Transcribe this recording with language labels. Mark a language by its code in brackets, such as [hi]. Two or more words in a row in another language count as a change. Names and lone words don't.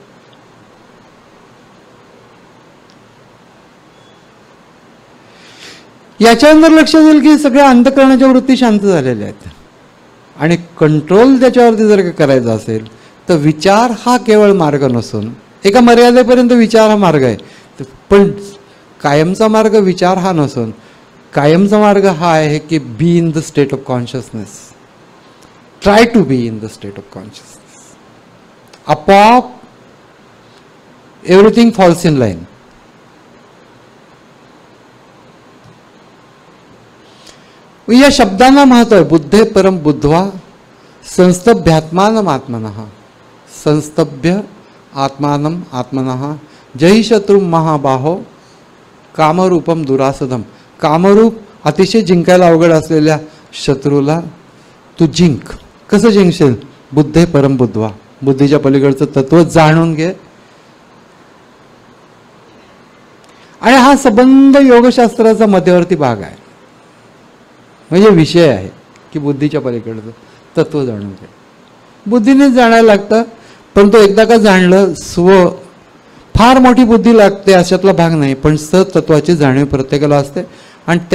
[mr] याच्यानंतर लक्षात येईल की सगळ्या अंतःकरणाच्या वृत्ती शांत झालेल्या आहेत. आणि कंट्रोल त्याच्यावरती जर करायचा असेल तर विचार हा केवळ मार्ग नसून, एका मर्यादेपर्यंत विचार हा मार्ग आहे, पण कायमचा मार्ग विचार हा नसून कायमचा मार्ग हा आहे की [en] be in the state of consciousness. try to be in the state of consciousness. आपोआप everything falls in line. [mr] या शब्दांना महत्व आहे. [sa] बुद्धे परम बुद्धवा संस्तभ्यात्मानम आत्मनः. संस्तभ्य आत्मानम आत्मनः. जय शत्रु महाबाहो कामरूपम दुरासदम. [mr] कामरूप अतिशय जिंकायला अवघड असलेल्या शत्रूला तू जिंक. कसं जिंकशील? [sa] बुद्धे परम बुद्धवा. [mr] बुद्धीच्या पलीकडचं तत्व जाणून घे. आणि हा संबंध योगशास्त्राचा मध्यवर्ती भाग आहे. म्हणजे विषय आहे की बुद्धीच्या पलीकडचं तत्व जाणून घे. बुद्धीनेच जाणायला लागतं. परंतु एकदा का जाणलं, स्व, फार मोठी बुद्धी लागते अशातला भाग नाही, पण सतत्वाची जाणीव प्रत्येकाला असते.